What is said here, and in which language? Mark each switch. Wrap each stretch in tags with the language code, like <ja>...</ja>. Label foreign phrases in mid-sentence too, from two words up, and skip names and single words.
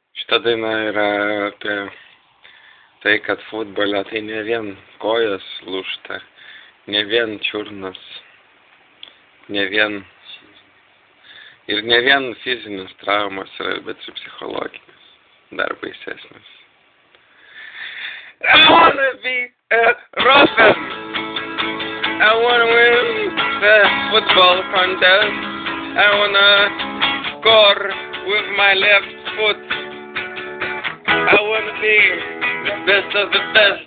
<lt>Šita daina yra apie tai, kad futbole tai ne vien kojas lūžta, ne vien čiurnas, ne vien fizinis traumas yra, bet ir psichologinis, dar baisesnis.</lt> <en>I wanna be a Robin. I wanna win the football contest. I wanna score with my left foot. I wanna be the best of the best.</en>